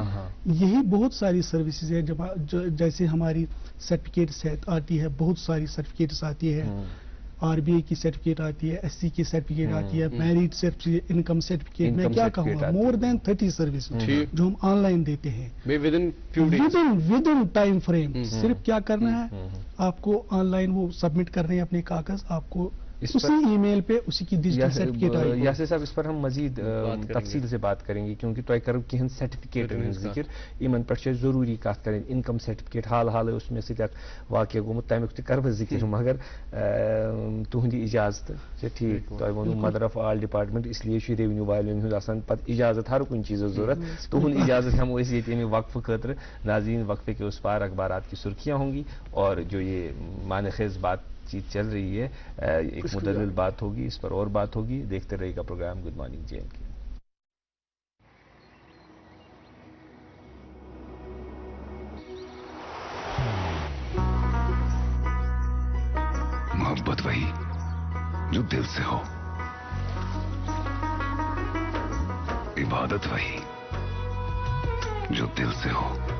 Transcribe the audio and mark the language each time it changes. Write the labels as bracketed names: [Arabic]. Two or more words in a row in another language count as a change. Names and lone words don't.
[Urdu] یہی بہت ساری سروسز ہے, جیسے ہماری سرٹیفکیٹ آتی ہے, بہت ساری سرٹیفکیٹس آتی ہے, آر بی آئی کی سرٹیفکیٹ آتی ہے, ایس سی کی سرٹیفکیٹ آتی ہے, میرٹ سرٹیفکیٹ, انکم سرٹیفکیٹ, میں کیا کہوں گا [English] more than [Urdu] 30 سروس جو ہم آن لائن دیتے ہیں [English] with in time frame. [Urdu] صرف کیا کرنا ہے آپ کو آن لائن وہ سبمٹ کرنے ہیں اپنے کاغذ, آپ کو اسی ای میل پہ اسی کی ڈیجیٹل سرٹیفکیٹ آئے گی. یاسر صاحب اس پر ہم مزید تفصیل سے بات کریں گے, کیونکہ [Kashmiri] تۄہہِ کرو کینٛہن سرٹیفکیٹن ہُنٛد ذکر, یِمن پٮ۪ٹھ چھُ ضروٗری کتھ کرٕنۍ. انکم سرٹیفکیٹ حال حالے اوس مےٚ سۭتۍ اکھ واقعہ گوٚمُت, تمیُک تہِ کرٕ بہٕ ذکر, مگر تُہنٛدِ اجازتہٕ چھا ٹھیٖک. تۄہہِ ووٚنوٕ [English] mother of all department, [Urdu] اس لیے [Kashmiri] چھُ ریونیو والٮ۪ن ہُنٛد آسان پتہٕ اجازت ہر کُنہِ چیٖزس ضروٗرت. تُہُنٛد اجازت ہٮ۪مو أسۍ ییٚتہِ اَمہِ وقفہٕ خٲطرٕ. [Urdu] ناظرین وقفے کے اس پار اخبارات کی سرخیاں ہوں گی اور جو یہ معنی خیز بات چیز چل رہی ہے ایک مدلل بات ہوگی, اس پر اور بات ہوگی. دیکھتے رہے گا پروگرام گڈ مارننگ جے اینڈ کے. محبت وہی جو دل سے ہو, عبادت وہی جو دل سے ہو,